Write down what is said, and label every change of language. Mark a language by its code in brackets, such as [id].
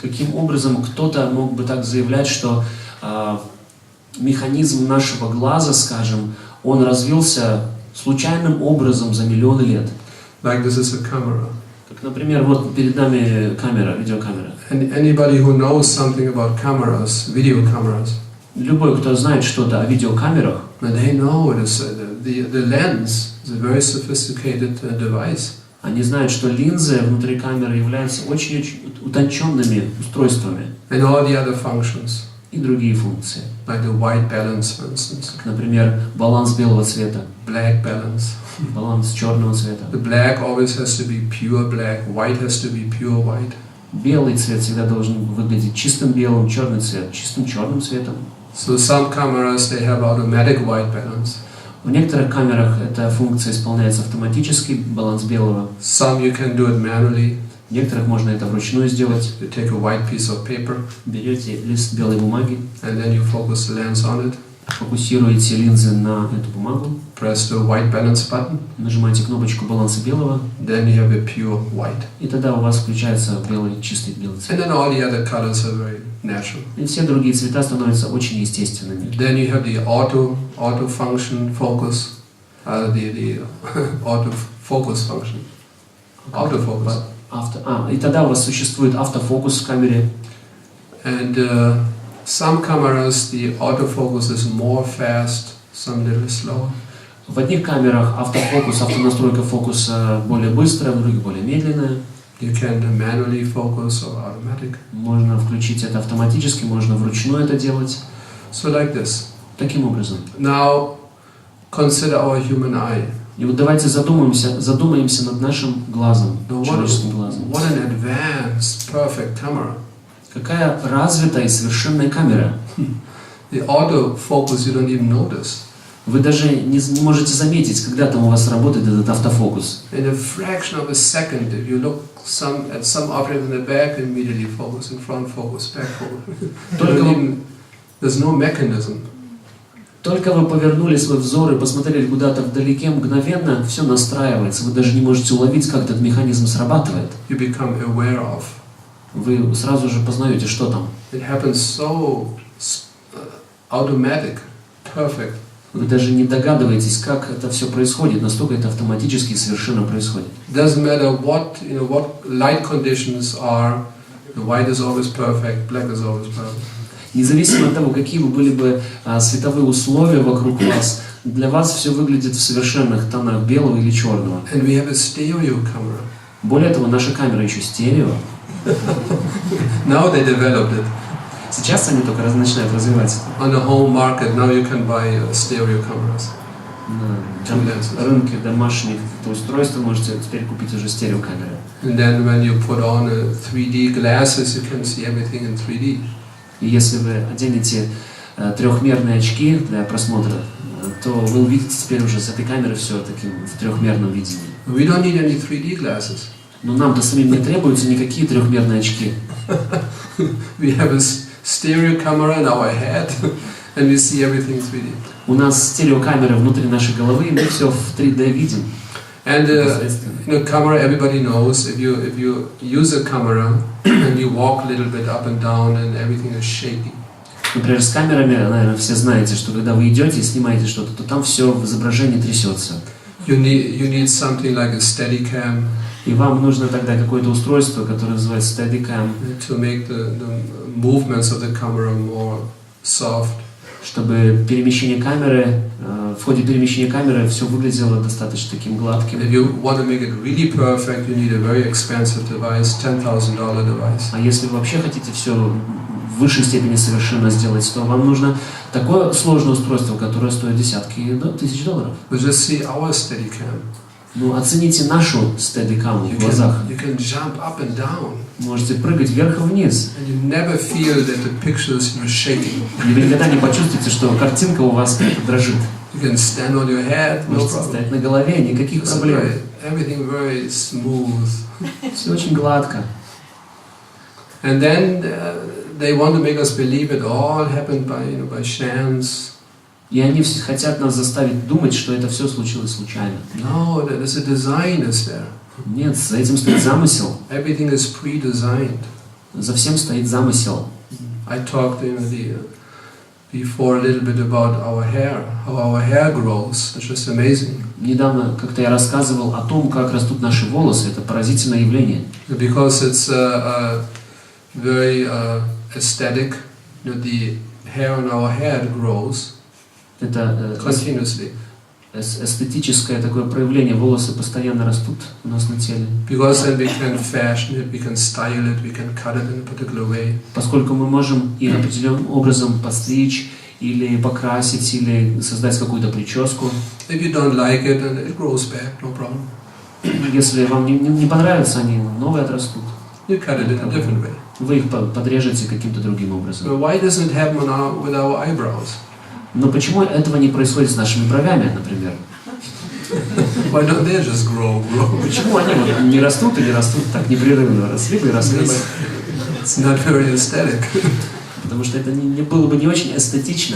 [ru] Каким образом кто-то мог бы так заявлять, что механизм нашего глаза, скажем, он развился случайным образом за миллионы лет? [en] Like this is a camera. [ru] Как, например, вот перед нами камера, видеокамера. [en] Anybody who knows something about cameras, video cameras. [ru] Любой, кто знает что-то о видеокамерах, [en] they know it is the lens is a very sophisticated device. [ru] Они знают, что линзы внутри камеры являются очень утонченными устройствами. [en] And all the other functions. [ru] И другие функции. [en] Like the white balance, for instance. [ru] Как, например, баланс белого цвета. [en] Black balance. [ru] Баланс черного цвета. [en] The black always has to be pure black. White has to be pure white. [ru] Белый цвет всегда должен выглядеть чистым белым, черный цвет чистым черным цветом. [en] So some cameras they have automatic white balance. [ru] В некоторых камерах эта функция исполняется автоматически, баланс белого. [en] Some you can do it manually. [ru] В некоторых можно это вручную сделать. [en] You take a white piece of paper. [ru] Берете лист белой бумаги. [en] And then you focus the lens on it. [ru] Фокусируете линзы на эту бумагу. [en] Press the white balance button. [ru] Нажимаете кнопочку баланса белого. [en] Then you have a pure white. [ru] И тогда у вас включается чистый белый цвет. [en] And then all the other colors are very natural. [ru] И все другие цвета становятся очень естественными. [en] Then you have the auto function focus, the auto focus function. Autofocus. [ru] И тогда у вас существует автофокус в камере. [en] And some cameras the autofocus is more fast, some little slower. [ru] В одних камерах автофокус, автонастройка фокуса более быстрая, в других более медленная. [en] You can manually focus or automatic. [ru] Можно включить это автоматически, можно вручную это делать. [en] So like this. [ru] Таким образом. [en] Now consider our human eye. [ru] И вот давайте задумаемся над нашим глазом, человеческим глазом. [en] What an advanced, perfect camera. [ru] Какая развитая и совершенная камера. [en] The autofocus you don't even notice. [ru] Вы даже не можете заметить, когда там у вас работает этот автофокус. [en] In a fraction of a second, if you look at some object in the back, immediately focus, in front focus, back focus. There's no mechanism. [ru] Только вы повернули свой взор и посмотрели куда-то вдалеке, мгновенно все настраивается. Вы даже не можете уловить, как этот механизм срабатывает. [en] You become aware of. [ru] Вы сразу же познаете, что там. [en] It happens so automatic, perfect. [ru] Вы даже не догадываетесь, как это все происходит, настолько это автоматически и совершенно происходит. [en] Doesn't matter what light conditions are. The white is always perfect, black is always perfect. [ru] Независимо от того, какие бы были бы световые условия вокруг вас, для вас все выглядит в совершенных тонах белого или черного. [en] And we have a stereo camera. [ru] Более того, наша камера еще стерео. [en] Now they developed it. [ru] Сейчас они только начинают развивать. [en] On the home market, now you can buy stereo cameras. [ru] На рынке домашних устройств можете теперь купить уже стереокамеры. [en] And then when you put on 3D glasses, you can see everything in 3D. [ru] И если вы оденете трехмерные очки для просмотра, то вы увидите теперь уже с этой камеры все таким в трехмерном видении. [en] We don't need any 3D glasses. [ru] Но нам-то самим не требуются никакие трехмерные очки. [en] We have a stereo camera in our head, and we see everything 3D. [ru] У нас стереокамера внутри нашей головы, и мы все в 3D видим. [en] And camera, everybody knows. If you use a camera and you walk a little bit up and down, and everything is shaky. [ru] Например, с камерами, наверное, все знаете, что когда вы идете и снимаете что-то, то там все в изображении трясется. [en] You need something like a Steadicam. [ru] И вам нужно тогда какое-то устройство, которое называется Steadicam, [en] to make the movements of the camera more soft. [ru] Чтобы перемещение камеры, в ходе перемещения камеры все выглядело достаточно таким гладким. [en] If you want to make it really perfect, you need a very expensive device, $10,000 device. [ru] А если вы вообще хотите все в высшей степени совершенно сделать, то вам нужно такое сложное устройство, которое стоит десятки тысяч долларов. [en] But just see our Steadicam. [ru] Ну, оцените нашу Steadicam в глазах. [en] You can jump up and down. [ru] Можете прыгать вверх и вниз. [en] And you never feel that the pictures are shaking. [ru] И вы никогда не почувствуете, что картинка у вас дрожит. [en] You can stand on your head, no [ru] Можете [en] problem. [ru] стоять на голове, никаких проблем. [en] Everything very smooth. [ru] Все очень гладко. [en] And then they want to make us believe it all happened by chance. [ru] И они все хотят нас заставить думать, что это все случилось случайно. [en] No, there's a design is there. [ru] Нет, за этим стоит замысел. [en] Everything is pre-designed. [ru] За всем стоит замысел. [en] I talked before a little bit about our hair, how our hair grows. It's just amazing. [ru] Недавно как-то я рассказывал о том, как растут наши волосы. Это поразительное явление. [en] Because it's very aesthetic. The hair on our head grows. [ru] Это [en] continuously. [ru] Эстетическое такое проявление. Волосы постоянно растут у нас на теле. [en] Because then we can fashion it, we can style it, we can cut it in a particular way. [ru] Поскольку мы можем и определенным образом подстричь, или покрасить, или создать какую-то прическу. [en] If you don't like it, then it grows back, no problem. [ru] Если вам не понравятся, они новые отрастут. [en] You cut it in a different way. [ru] Вы их подрежете каким-то другим образом. [en] But why doesn't it happen with our eyebrows? [ru] Но почему этого не происходит с нашими бровями, например? [en] Why don't they just grow? [ru] Почему они вот не растут и не растут так непрерывно? Росли бы и росли бы. [en] It's not very aesthetic. [ru] Потому что это не было бы не очень эстетично.